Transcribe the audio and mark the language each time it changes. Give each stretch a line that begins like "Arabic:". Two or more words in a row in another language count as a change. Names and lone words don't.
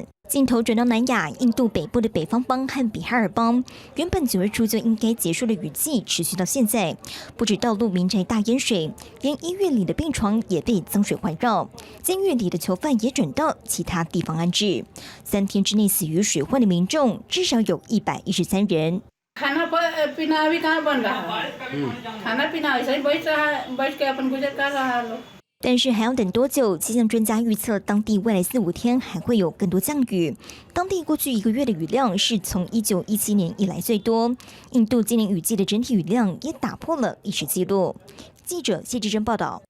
Chinese: 镜头转到南亚，印度北部的北方邦和比哈尔邦，原本9月初就应该结束的雨季持续到现在，不止道路民宅大淹水，连医院里的病床也被脏水环绕，监狱里的囚犯也转到其他地方安置。3天之内死于水患的民众至少有113人。
Hindi: खाना पीना अभी कहाँ बन रहा है खाना पीना ऐसे ही बैठ के अपन गुजर कर रहा है लोग
Chinese: 但是还要等多久？气象专家预测，当地未来4、5天还会有更多降雨。当地过去1个月的雨量是从1917年以来最多。印度今年雨季的整体雨量也打破了历史记录。记者谢志珍报道。